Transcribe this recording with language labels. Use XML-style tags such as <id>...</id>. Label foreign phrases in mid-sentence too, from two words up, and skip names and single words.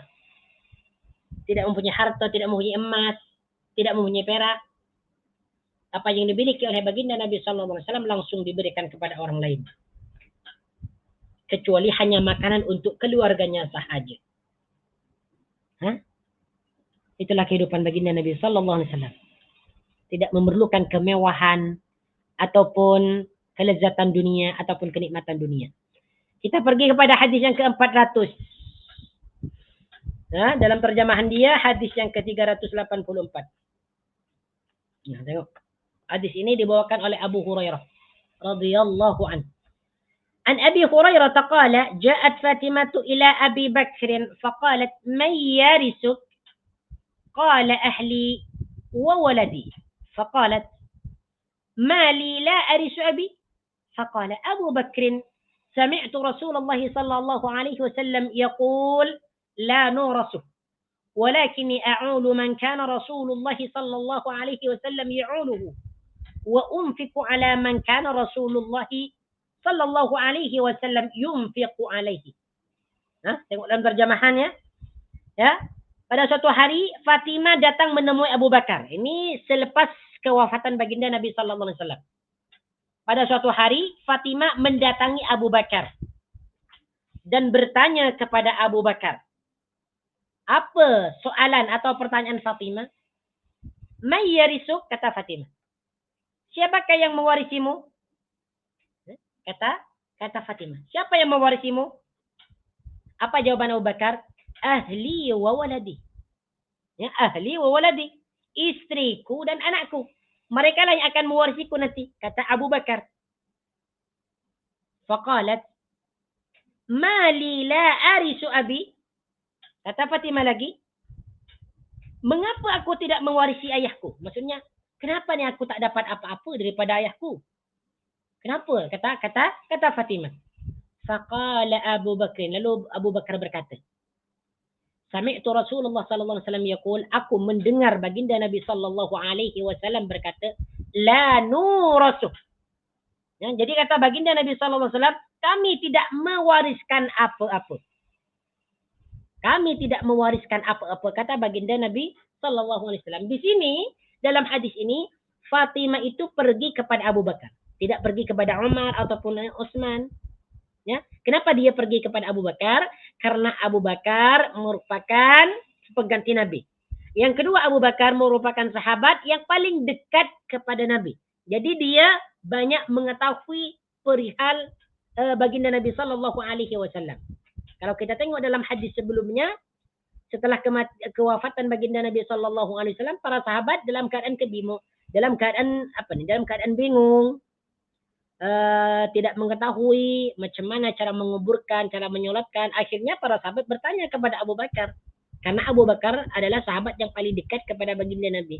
<ms>Tidak mempunyai harta, tidak mempunyai emas, tidak mempunyai perak. Apa yang dimiliki oleh baginda Nabi</ms> <ar>صلى الله عليه وسلم</ar> <ms>langsung diberikan kepada orang lain. Kecuali hanya makanan untuk keluarganya sahaja. Itulah kehidupan baginda Nabi</ms> <ar>صلى الله عليه وسلم.</ar> <ms>Tidak memerlukan kemewahan ataupun kelezatan dunia ataupun kenikmatan dunia. Kita pergi kepada hadis yang ke-400. Nah, dalam terjemahan dia hadis yang ke-384. Nah, tengok. Hadis ini dibawakan oleh Abu Hurairah</ms> <ar>رضي الله عنه. عن أبي هريرة قال جاءت فاطمة إلى أبي بكر فقالت من يرثك? قال أهلي وولدي. Faqalat ما لي لا أرث أبي فقال أبو بكر سمعت رسول الله صلى الله عليه وسلم يقول لا نورثه ولكني أعول من كان رسول الله صلى الله عليه وسلم يعوله وأنفق على من كان رسول الله صلى الله عليه وسلم ينفق عليه.</ar> <ms>Tengok dalam terjemahannya. Ya. Pada suatu hari Fatimah datang menemui Abu Bakar. Ini selepas kewafatan baginda Nabi</ms> <ar>صلى الله عليه وسلم.</ar> <ms>Pada suatu hari Fatimah mendatangi Abu Bakar dan bertanya kepada Abu Bakar. Apa soalan atau pertanyaan Fatimah?</ms> <ar>من يرثك,</ar> <ms>kata Fatimah. Siapakah yang mewarisimu? Kata Fatimah. Siapa yang mewarisimu? Apa jawaban Abu Bakar?</ms> <ar>أهلي وولدي.</ar> <ms>Ya,</ms> <ar>أهلي وولدي.</ar> <ms>Istriku dan anakku. Mereka lah yang akan mewarisiku nanti. Kata Abu Bakar. Faqalat.</ms> <ar>ما لي لا أرث أبي.</ar> <ms>Kata Fatimah lagi. Mengapa aku tidak mewarisi ayahku? Maksudnya, kenapa ni aku tak dapat apa-apa daripada ayahku? Kenapa? Kata Fatimah.</ms> <ar>فقال أبو بكر.</ar> <ms>Lalu Abu Bakar berkata.</ms> <ar>سمعت رسول الله صلى الله عليه وسلم يقول,</ar> <ms>aku mendengar baginda Nabi</ms> <ar>صلى الله عليه وسلم</ar> <ms>berkata,</ms> <ar>لا نورث.</ar> <ms>Ya, jadi kata baginda Nabi</ms> <ar>صلى الله عليه وسلم,</ar> <ms>kami tidak mewariskan apa-apa. Kami tidak mewariskan apa-apa, kata baginda Nabi</ms> <ar>صلى الله عليه وسلم.</ar> <ms>Di sini dalam hadis ini Fatimah itu pergi kepada Abu Bakar, tidak pergi kepada Umar ataupun Utsman. Ya, kenapa dia pergi kepada Abu Bakar? Karena Abu Bakar merupakan pengganti Nabi. Yang kedua, Abu Bakar merupakan sahabat yang paling dekat kepada Nabi. Jadi dia banyak mengetahui perihal baginda Nabi</ms> <ar>صلى الله عليه وسلم.</ar> <ms>Kalau kita tengok dalam hadis sebelumnya, setelah kewafatan baginda Nabi</ms> <ar>صلى الله عليه وسلم,</ar> <ms>para sahabat dalam keadaan bingung. tidak mengetahui macam mana cara menguburkan, cara menyolatkan. Akhirnya para sahabat bertanya kepada Abu Bakar. Karena Abu Bakar adalah sahabat yang paling dekat kepada baginda Nabi.</ms>